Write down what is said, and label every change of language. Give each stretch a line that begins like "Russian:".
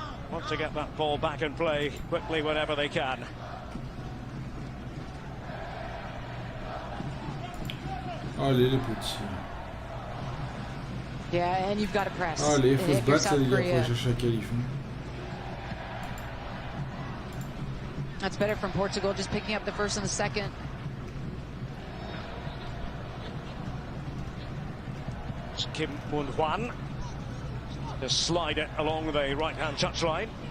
English: Want to get that ball back in play quickly whenever they can.
French: Allez les petits.
English: Yeah, and you've got to press.
French: Allez, faut se battre les gars pour chercher un qualif.
English: That's better from Portugal, just picking up the first and the second. It's Kim Moon-hwan to slide it along the right-hand touchline.